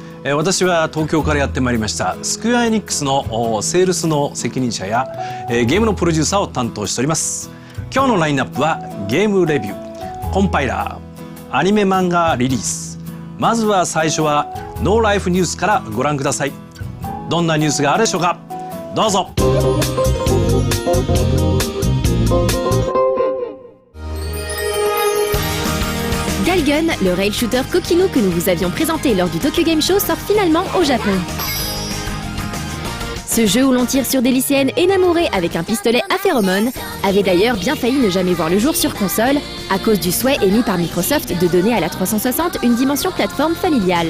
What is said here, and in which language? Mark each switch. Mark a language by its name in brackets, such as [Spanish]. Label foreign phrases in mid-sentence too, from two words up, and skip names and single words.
[Japanese] 私は東京からやってまいりましたスクエアエニックスのセールスの責任者やゲームのプロデューサーを担当しております。今日のラインナップはゲームレビュー、コンパイラー、アニメ漫画リリース。まずは最初はノーライフニュースからご覧ください。どんなニュースがあるでしょうか。どうぞ。 [French] Galgun, le [English] rail shooter [French] coquinou que nous vous avions présenté lors du Tokyo Game Show, sort finalement au Japon. Ce jeu où l'on tire sur des lycéennes énamourées avec un pistolet à phéromones avait d'ailleurs bien failli ne jamais voir le jour sur console à cause du souhait émis par Microsoft de donner à la 360 une dimension plateforme familiale.